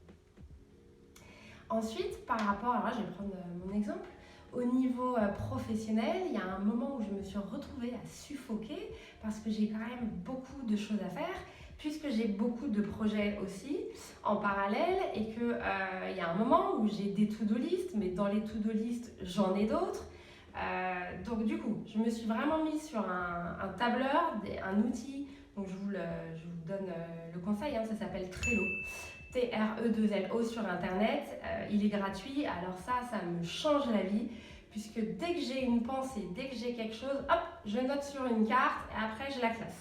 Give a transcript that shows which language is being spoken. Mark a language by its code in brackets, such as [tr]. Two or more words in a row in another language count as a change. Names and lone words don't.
[fr] Ensuite, par rapport, alors là, je vais prendre mon exemple, au niveau professionnel, il y a un moment où je me suis retrouvée à suffoquer parce que j'ai quand même beaucoup de choses à faire, puisque j'ai beaucoup de projets aussi en parallèle et qu'il y a un moment où j'ai des [en] to-do list, [fr] mais dans les [en] to-do list, [fr] j'en ai d'autres. Donc du coup, je me suis vraiment mise sur un tableur, un outil, donc je vous donne le conseil, ça s'appelle Trello. Trello sur internet, il est gratuit, alors ça me change la vie, puisque dès que j'ai une pensée, dès que j'ai quelque chose, hop, je note sur une carte et après je la classe.